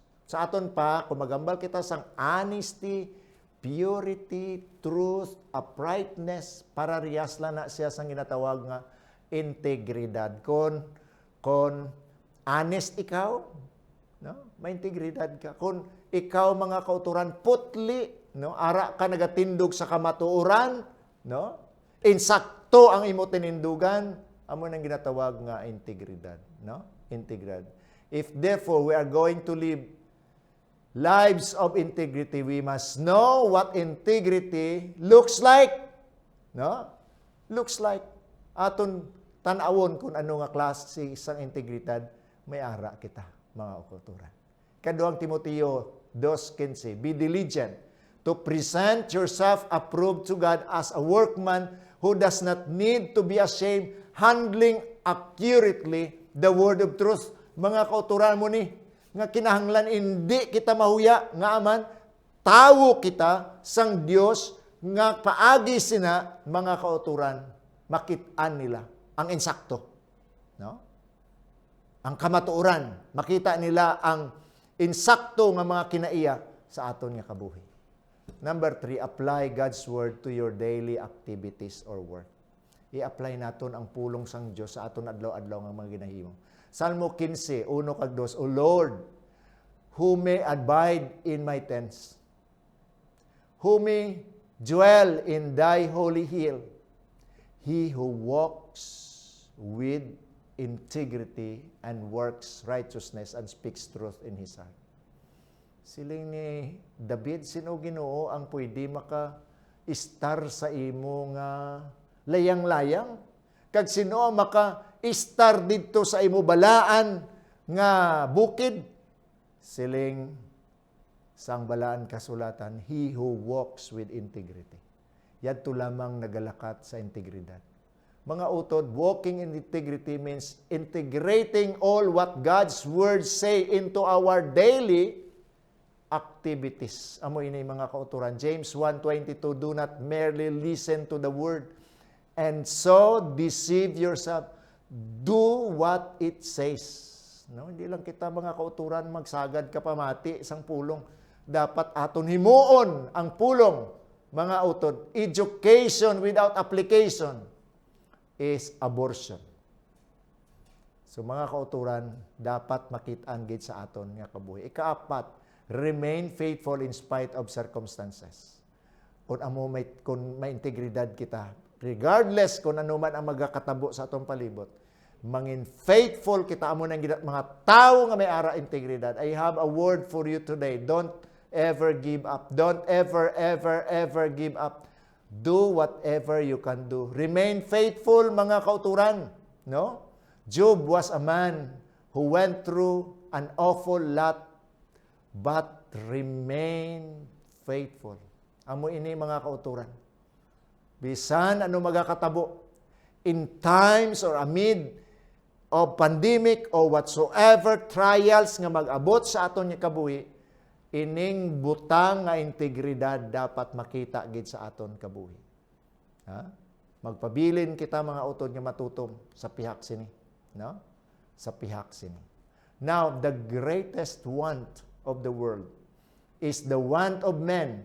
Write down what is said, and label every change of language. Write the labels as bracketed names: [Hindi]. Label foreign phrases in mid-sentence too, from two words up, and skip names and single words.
[Hiligaynon] Sa aton pa, kung magambal kita sang [English] honesty, purity, truth, uprightness, [Hiligaynon] para riyas lang na siya sang ginatawag nga integridad. Kung honest ikaw, no? May integridad ka. Kung ikaw mga kauturan putli, no? Ara ka nagatindog sa kamatuoran, no? Insakto ang imo tinindugan, amo nang ginatawag nga integridad, no? Integridad. [English] If therefore we are going to live lives of integrity, we must know what integrity looks like, no? Looks like. [Hiligaynon] Aton tan-awon kung ano nga klase sang integridad may ara kita mga kauturan. Kaduang Timoteo 2:15, [English] be diligent to present yourself approved to God as a workman who does not need to be ashamed, handling accurately the word of truth. [Hiligaynon] Mga kauturan mo ni, nga kinahanglan hindi kita mahuya, nga aman, tawo kita sang Dios nga paagi sina mga kauturan, makitaan nila ang insakto. No? Ang kamatuoran, makita nila ang insakto nga mga kinaiya sa aton nga kabuhi. [English] Number 3, apply God's Word to your daily activities or work. [Hiligaynon] I-apply naton ang pulong sang Dios sa aton adlaw-adlaw nga mga ginahimo. [English] Salmo 15:1 kag 2, O Lord, who may abide in my tents, who may dwell in thy holy hill, he who walks with integrity and works righteousness and speaks truth in his heart. [Hiligaynon] Siling ni David, sino Ginoo ang pwede maka-star sa imo nga layang-layang? Kag sino ang istar dito sa imo balaan nga bukid, siling sang balaan kasulatan, [English] he who walks with integrity. [Hiligaynon] Yadto lamang nagalakat sa integridad. Mga utod, [English] walking in integrity means integrating all what God's words say into our daily activities. [Hiligaynon] Amo ini mga kauturan. [English] James 1:22, do not merely listen to the word and so deceive yourself. Do what it says. [Hiligaynon] No, hindi lang kita mga kauturan magsagad ka pamati isang pulong. Dapat aton himuon ang pulong, mga utod. [English] Education without application is abortion. [Hiligaynon] So mga kauturan, dapat makitaan gid sa aton nga kabuhi. Ikaapat, [English] remain faithful in spite of circumstances. [Hiligaynon] Kung may integridad kita, regardless kung ano man ang magakatabo sa atong palibot, mangin faithful kita amo nang mga tao nga may ara integridad. [English] I have a word for you today. Don't ever give up. Don't ever give up. Do whatever you can do. Remain faithful, [Hiligaynon] mga kauturan. No? [English] Job was a man who went through an awful lot but remain faithful. [Hiligaynon] Amo ini mga kauturan. Bisan ano magakatabo, [English] in times or amid of pandemic or whatsoever trials [Hiligaynon] nga mag-abot sa aton nga kabuhi, ining butang nga integridad dapat makita gid sa aton kabuhi. Ha? Magpabilin kita mga utod nga matutom sa pihak sini, no? Sa pihak sini. [English] Now, the greatest want of the world is the want of men.